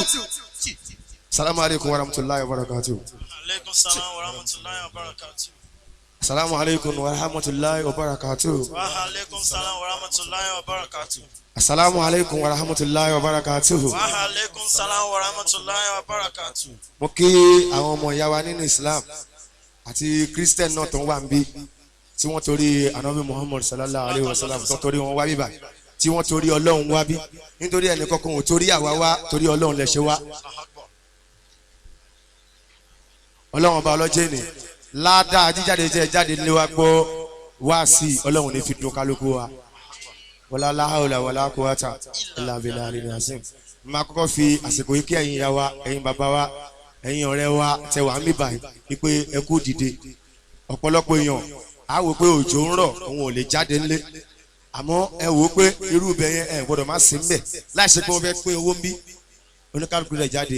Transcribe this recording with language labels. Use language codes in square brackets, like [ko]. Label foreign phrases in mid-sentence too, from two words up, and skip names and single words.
[ar] السلام عليكم ورحمة الله وبركاته. عليكم السلام ورحمة الله وبركاته. السلام عليكم ورحمة الله وبركاته. وعليكم السلام ورحمة الله وبركاته. السلام عليكم ورحمة الله وبركاته. وعليكم السلام ورحمة الله وبركاته. [yo] mo kí àwọn ọmọ ìyá wa nínú Islam àti Christian náà tó ń wà ń bí tí wọ́n torí anabi Muhammad [ar] صلى الله عليه وسلم [yo] tó torí wọn wá bí báyìí tí wọ́n torí Ọlọ́run wá bí nítorí ẹnì kankan ò torí àwa wá torí Ọlọ́run lè ṣe wá. Ọlọ́run ọba ọlọ́jẹ́ ni ládàá jíjáde jẹ́ jáde lé wa gbọ́ wá sí Ọlọ́run ní fi dùn kálukú wa [ar] ولا لا حول ولا قوة إلا بالله العظيم. [yo] máa kọ́kọ́ fi àsìkò yìí kí ẹ̀yin ìyá wa ẹ̀yin bàbá wa ẹ̀yin ọ̀rẹ́ wa tẹ wà mí báyìí wípé ẹ kú dìde. ọ̀pọ̀lọpọ̀ èèyàn á wò pé òjò ń rọ̀ òun ò lè jáde ńlé àmọ́ ẹ wò ó pé irú ibẹ̀ yẹn ẹ gbọ́dọ̀ má sí ńbẹ̀ láìsí pé wọ́n fẹ́ pín owó ń bí oníkálukú rẹ̀ jáde.